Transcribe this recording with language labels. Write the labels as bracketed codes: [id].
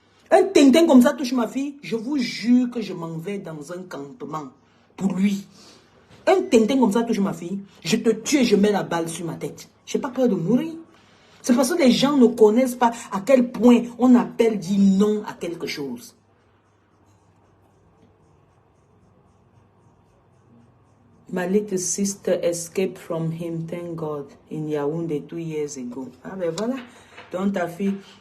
[fr] Un tintin comme ça touche ma fille, je vous jure que je m'en vais dans un campement pour lui. Un tintin comme ça touche ma fille, je te tue et je mets la balle sur ma tête. Je n'ai pas peur de mourir. C'est parce que les gens ne connaissent pas à quel point on appelle dire non à quelque chose. [en] My little sister escaped from him, thank God, in Yaoundé 2 years ago. [fr] Ah ben voilà, donc ta fille...